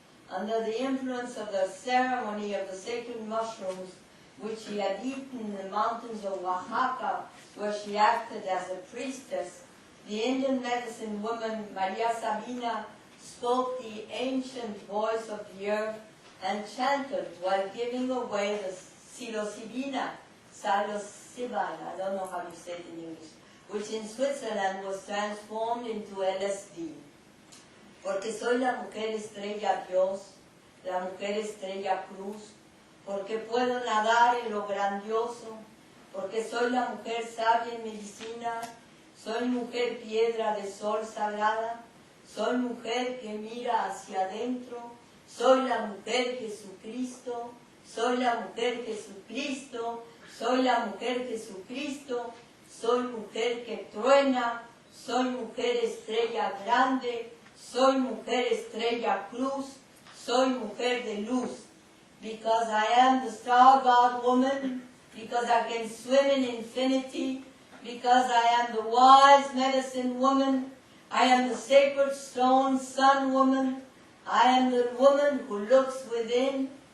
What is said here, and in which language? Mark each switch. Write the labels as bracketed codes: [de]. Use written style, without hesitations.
[en] Under the influence of the ceremony of the sacred mushrooms, which she had eaten in the mountains of Oaxaca, where she acted as a priestess, the Indian medicine woman Maria Sabina spoke the ancient voice of the earth and chanted while giving away the psilocybina, I don't know how you say it in English, which in Switzerland was transformed into LSD. [es] Porque soy la mujer estrella Dios, la mujer estrella cruz, porque puedo nadar en lo grandioso, porque soy la mujer sabia en medicina, soy mujer piedra de sol sagrada, soy mujer que mira hacia adentro, soy la mujer Jesucristo, soy la mujer Jesucristo, soy la mujer Jesucristo, soy mujer que truena, soy mujer estrella grande, soy mujer estrella cruz, soy mujer de luz. [en] Because I am the star god woman, because I can swim in infinity, because I am the wise medicine woman, I am the sacred stone sun woman, I am the woman who looks within,